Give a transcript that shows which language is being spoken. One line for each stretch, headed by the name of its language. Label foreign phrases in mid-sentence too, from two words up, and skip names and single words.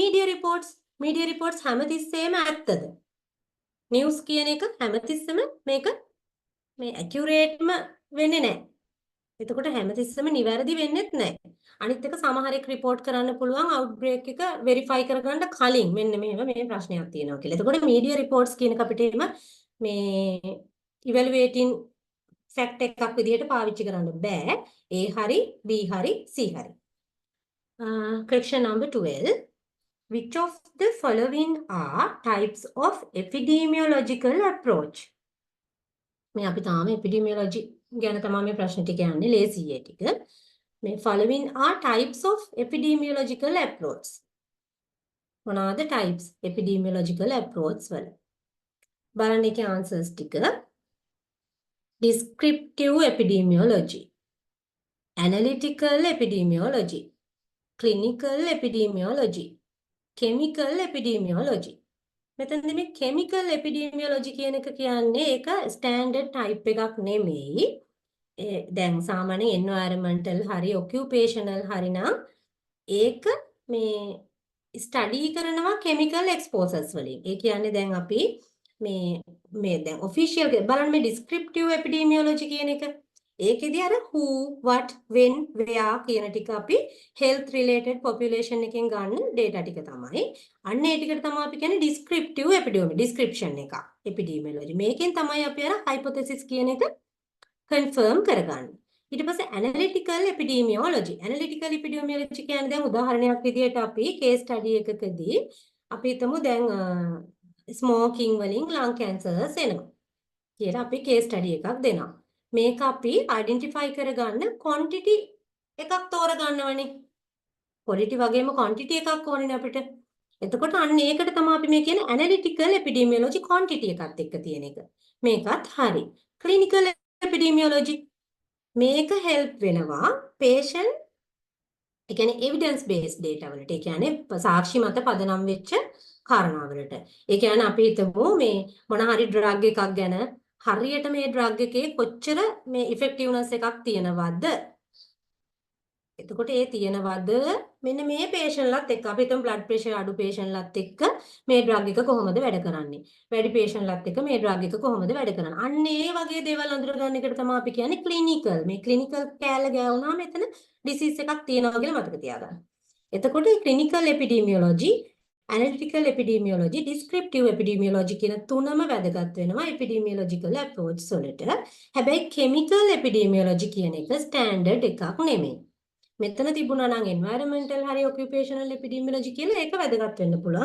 English: media reports media reports
Sinhala: හැමතිස්සෙම ඇත්තද? news කියන එක හැමතිස්සෙම මේක මේ accurate-ම වෙන්නේ නැහැ. එතකොට හැමතිස්සෙම නිවැරදි වෙන්නේත් නැහැ. අනිත් එක සමහරෙක් report කරන්න පුළුවන් outbreak එක verify කරගන්න කලින් මෙන්න මෙහෙම මේ ප්‍රශ්නයක් තියෙනවා කියලා. එතකොට
English: media reports
Sinhala: කියන එක අපිට එහෙම මේ
English: evaluating fact
Sinhala: එකක් විදිහට පාවිච්චි කරන්න බෑ. A හරි B හරි C හරි.
English: Question number 12. Which of the following are types of epidemiological approach?
Sinhala: මේ අපි තාම epidemiology ගැන තමයි මේ ප්‍රශ්න ටික යන්නේ ලේසියේ ටික.
English: මේ following are types of epidemiological approach.
Sinhala: මොනවාද
English: types epidemiological approach
Sinhala: වල? බලන්න ඒකේ answers ටික.
English: Descriptive epidemiology, analytical epidemiology, clinical epidemiology, chemical epidemiology.
Sinhala: මෙතනදී මේ
English: chemical epidemiology
Sinhala: කියන එක කියන්නේ ඒක
English: standard type
Sinhala: එකක් නෙමෙයි. දැන් සාමාන්‍ය environmental හරි occupational හරි නම් ඒක මේ study කරනවා
English: chemical exposures
Sinhala: වලින්. ඒ කියන්නේ දැන් අපි මේ දැන් official බලන්න මේ
English: descriptive epidemiology
Sinhala: කියන එක. ඒකෙදී අර
English: who, what, when, where
Sinhala: කියන ටික අපි
English: health related population
Sinhala: එකෙන් ගන්න data ටික තමයි. අන්න ඒ ටිකට තමයි අපි කියන්නේ
English: descriptive epidemiology description
Sinhala: එක. epidemiology. මේකෙන් තමයි අපි අර hypothesis කියන එක confirm කරගන්නේ. ඊට පස්සේ
English: analytical epidemiology. Analytical epidemiology
Sinhala: කියන්නේ දැන් උදාහරණයක් විදිහට අපි
English: case study
Sinhala: එකකදී අපි හිතමු දැන් smoking වලින්
English: lung cancers
Sinhala: එනවා කියලා අපි
English: case study
Sinhala: එකක් දෙනවා. මේක අපි identify කරගන්න quantity එකක් තෝරගන්නවනේ. quality වගේම quantity එකක් ඕනේ අපිට. එතකොට අන්න ඒකට තමයි අපි මේ කියන්නේ
English: analytical epidemiology quantity
Sinhala: එකත් එක්ක තියෙන එක. මේකත් හරි.
English: clinical epidemiology
Sinhala: මේක help වෙනවා patient ඒ කියන්නේ
English: evidence based data
Sinhala: වලට. ඒ කියන්නේ සාක්ෂි මත පදනම් වෙච්ච කාරණා වලට. ඒ කියන්නේ අපි හිතමු මේ මොන හරි drug එකක් ගැන හරියට මේ drug එකේ කොච්චර මේ effectiveness එකක් තියෙනවද? එතකොට ඒ තියෙනවද මෙන්න මේ patient ලත් එක්ක අපි හිතමු
English: blood pressure
Sinhala: අඩු patient ලත් එක්ක මේ drug එක කොහොමද වැඩ කරන්නේ? වැඩි patient ලත් එක්ක මේ drug එක කොහොමද වැඩ කරන්නේ? අන්න ඒ වගේ දේවල් අඳුරගන්න එකට තමයි අපි කියන්නේ clinical. මේ clinical කෑල්ල ගෑවුනාම එතන disease එකක් තියෙනවා කියලා මතක තියාගන්න. එතකොට
English: clinical epidemiology, analytical epidemiology, descriptive epidemiology
Sinhala: කියන තුනම වැදගත් වෙනවා
English: epidemiological approach
Sinhala: වලට. හැබැයි
English: chemical epidemiology
Sinhala: කියන එක standard එකක් නෙමෙයි. මෙතන තිබුණා නම් environmental හරි
English: occupational epidemiology
Sinhala: කියලා ඒක වැදගත් වෙන්න පුළුවන්.